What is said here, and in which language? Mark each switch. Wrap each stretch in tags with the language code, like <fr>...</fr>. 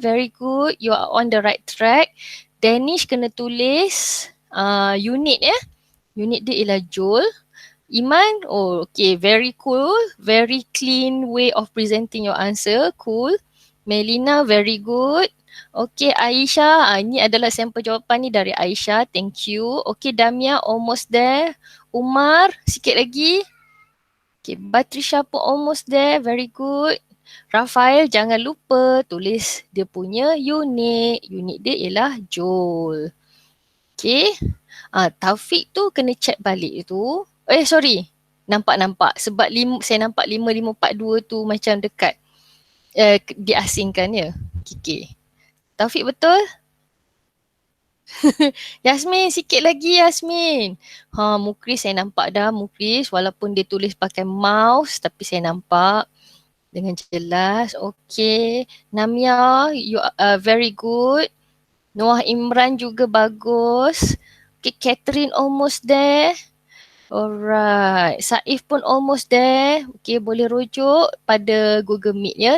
<en>Very good, you are on the right track.</en> <ms>Danish kena tulis unit ya. Unit dia ialah joule. Iman, okay,</ms> <en>very cool. Very clean way of presenting your answer. Cool. Melina, very good.</en> <ms>Okay, Aisyah, ini adalah sampel jawapan ni dari Aisyah.</ms> <en>Thank you. Okay, Damia, almost there. Umar,</en> <ms>sikit lagi.</ms> <en>Okay, Batrisha pun almost there. Very good.</en> <ms>Rafael, jangan lupa tulis dia punya unit. Unit dia ialah joule. Okay. Taufik tu kena check balik tu. Sorry. Nampak-nampak. Sebab saya nampak 5542 tu macam dekat. Diasingkan ya. Okay. Taufik betul? Yasmin, sikit lagi Yasmin. Mukris saya nampak dah Mukris. Walaupun dia tulis pakai mouse tapi saya nampak dengan jelas. Okay.</ms> <en>Namia, you are very good. Noah Imran</en> <ms>juga bagus.</ms> <en>Okay, Catherine almost there. Alright. Saif pun almost there.</en> <ms>Okay, boleh rujuk pada Google Meet ya.</ms>